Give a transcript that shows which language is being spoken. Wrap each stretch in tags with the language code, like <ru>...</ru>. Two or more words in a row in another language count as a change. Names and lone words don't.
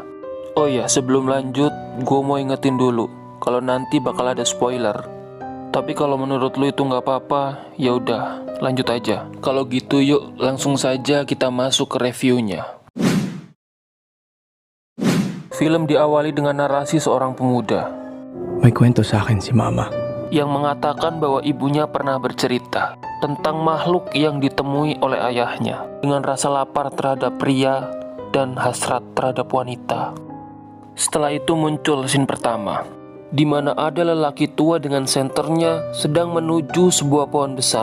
<id>Oh ya, sebelum lanjut, gue mau ingetin dulu kalau nanti bakal ada spoiler. Tapi kalau menurut lu itu nggak apa-apa, ya udah, lanjut aja. Kalau gitu yuk, langsung saja kita masuk ke reviewnya. Film diawali dengan narasi seorang pemuda</id> <tl>May kwento sa akin si Mama.</tl> <id>yang mengatakan bahwa ibunya pernah bercerita tentang makhluk yang ditemui oleh ayahnya dengan rasa lapar terhadap pria dan hasrat terhadap wanita. Setelah itu muncul scene pertama, di mana ada lelaki tua dengan senternya sedang menuju sebuah pohon besar.</id>